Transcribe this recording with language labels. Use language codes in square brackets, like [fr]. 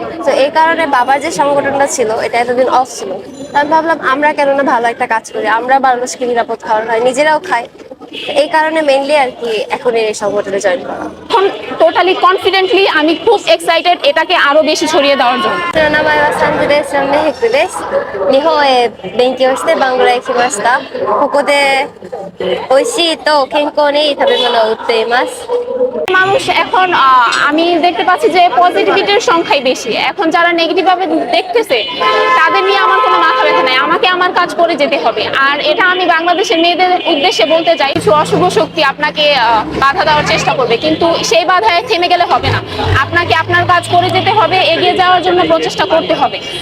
[bn] তো এই কারণে বাবার যে সংগঠনটা ছিল এটা এতদিন অফ ছিল, আমি ভাবলাম আমরা কেন না ভালো একটা কাজ করি, আমরা মানুষকে নিরাপদ খাবার খাই, নিজেরাও খাই। এই কারণে মেইনলি আর কি এখন এই সংগঠনে জয়েন করা। এখন টোটালি কনফিডেন্টলি আমি খুব এক্সাইটেড এটাকে আরো বেশি ছড়িয়ে দেওয়ার জন্য। [ja] 名前はサンズです。メヘクです。日本へ勉強してバングラへ来ました。ここで美味しいと健康にいい食べ物を売っています。 [bn] মানুষ এখন আমি দেখতে পাচ্ছি যে পজিটিভিটির সংখ্যাই বেশি। এখন যারা নেগেটিভ ভাবে দেখতেছে তাদের নিয়ে আমার কোনো মাথা ব্যথা নাই, আমাকে আমার কাজ করে যেতে হবে। আর এটা আমি বাংলাদেশের মেয়েদের উদ্দেশ্যে বলতে চাই, কিছু অশুভ শক্তি আপনাকে বাধা দেওয়ার চেষ্টা করবে, কিন্তু সেই বাধায় থেমে গেলে হবে না, আপনাকে আপনার কাজ করে যেতে হবে, এগিয়ে যাওয়ার জন্য প্রচেষ্টা করতে হবে।